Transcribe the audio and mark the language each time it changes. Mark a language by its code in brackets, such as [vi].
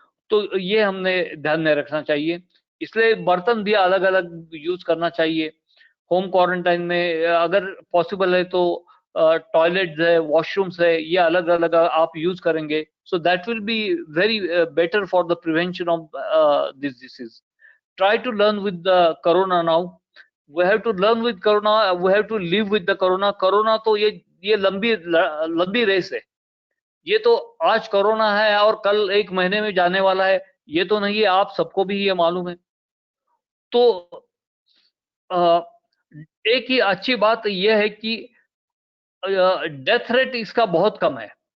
[hi] तो ये हमने ध्यान में रखना चाहिए. इसलिए बर्तन भी अलग अलग यूज करना चाहिए. होम क्वारंटाइन में अगर पॉसिबल है तो टॉयलेट्स है, वॉशरूम्स है, ये अलग अलग आप यूज करेंगे, [en] so that will be very better for the prevention of this disease. Try to learn with the corona now. We have to learn with corona, we have to live with the corona. [hi] corona तो ये लंबी race है. ये तो आज corona है और कल 1 महीने में जाने वाला है, ये तो नहीं है, आप सबको भी ये मालूम है. तो एक ही अच्छी बात यह है कि डेथ रेट इसका बहुत कम है.